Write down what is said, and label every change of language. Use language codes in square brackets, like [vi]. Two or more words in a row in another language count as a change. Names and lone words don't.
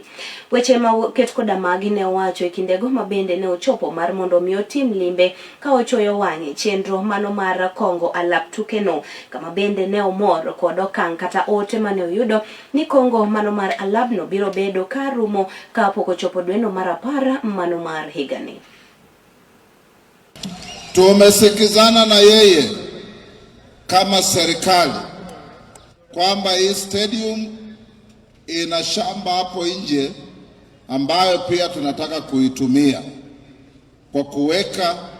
[luo] Weche ma ket koda magi ne owacho e kindego mabende ne ochopo mar mondo mi otim limbe ka ochoyo wang'e chenro mano mar Kongo alap tuke no, kama bende ne omor kod okang' kata ote mane oyudo ni Kongo mano mar alap no biro bedo ka rumo ka pok ochopo dweno mar 10 mano mar higani. [sw] Tumesikizana na yeye kama serikali kwamba hii stadium ina shamba hapo nje ambayo pia tunataka kuitumia kwa kuweka